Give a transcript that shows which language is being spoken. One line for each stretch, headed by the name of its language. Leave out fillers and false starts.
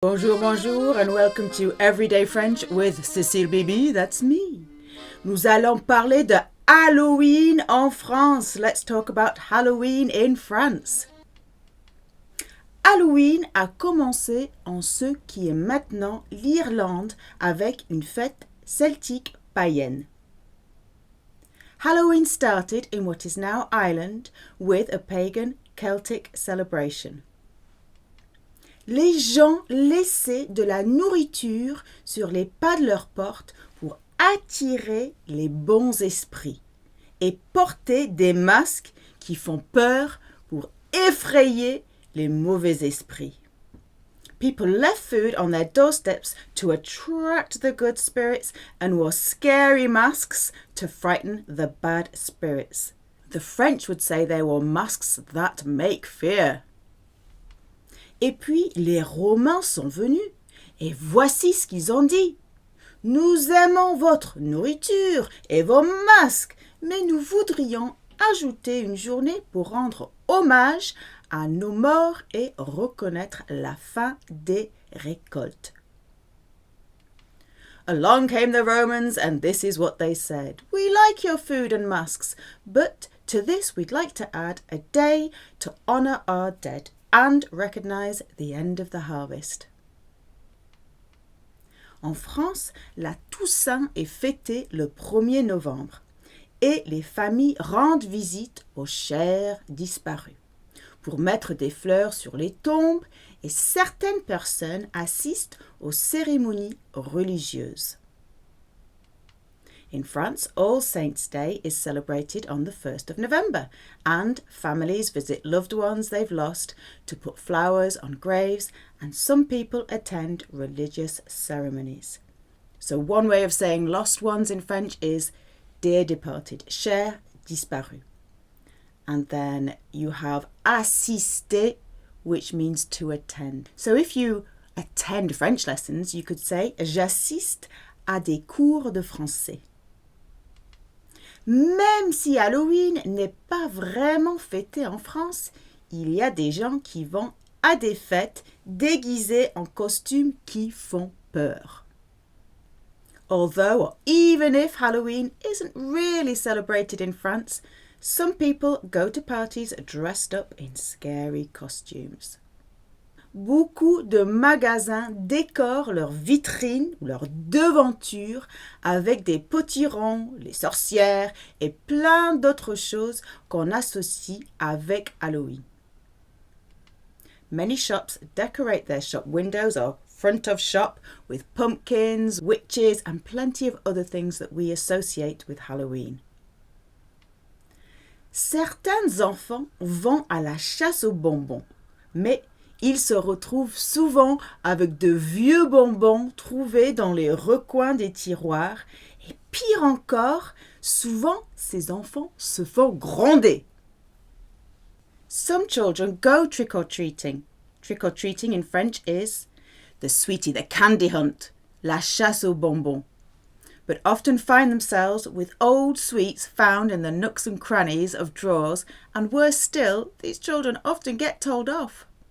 French: Bonjour, bonjour,
English: and welcome to Everyday French with Cécile Bibi, that's me.
French: Nous allons parler de Halloween en France.
English: Let's talk about Halloween in France.
French: Halloween a commencé en ce qui est maintenant l'Irlande avec une fête celtique païenne.
English: Halloween started in what is now Ireland with a pagan Celtic celebration.
French: Les gens laissaient de la nourriture sur les pas de leur porte pour attirer les bons esprits et portaient des masques qui font peur pour effrayer les mauvais esprits.
English: People left food on their doorsteps to attract the good spirits and wore scary masks to frighten the bad spirits. The French would say they wore masks that make fear.
French: Et puis les Romains sont venus, et voici ce qu'ils ont dit. Nous aimons votre nourriture et vos masques, mais nous voudrions ajouter une journée pour rendre hommage à nos morts et reconnaître la fin des récoltes.
English: Along came the Romans, and this is what they said. We like your food and masks, but to this we'd like to add a day to honor our dead and recognize the end of the harvest.
French: En France, la Toussaint est fêtée le 1er novembre et les familles rendent visite aux chers disparus pour mettre des fleurs sur les tombes et certaines personnes assistent aux cérémonies religieuses.
English: In France, All Saints' Day is celebrated on the 1st of November, and families visit loved ones they've lost to put flowers on graves, and some people attend religious ceremonies. So one way of saying lost ones in French is dear departed,
French: chers disparus.
English: And then you have assister, which means to attend. So if you attend French lessons, you could say
French: j'assiste à des cours de français. Même si Halloween n'est pas vraiment fêté en France, il y a des gens qui vont à des fêtes déguisés en costumes qui font peur.
English: Although, or even if Halloween isn't really celebrated in France, some people go to parties dressed up in scary costumes.
French: Beaucoup de magasins décorent leurs vitrines ou leurs devantures avec des potirons, les sorcières et plein d'autres choses qu'on associe avec Halloween.
English: Many shops decorate their shop windows or front of shop with pumpkins, witches and plenty of other things that we associate with Halloween.
French: Certains enfants vont à la chasse aux bonbons, mais ils se retrouvent souvent avec de vieux bonbons trouvés dans les recoins des tiroirs et pire encore, souvent ces enfants se font gronder.
English: Some children go trick-or-treating. Trick-or-treating in French is the sweetie, the candy hunt,
French: la chasse aux bonbons,
English: but often find themselves with old sweets found in the nooks and crannies of drawers, and worse still, these children often get told off.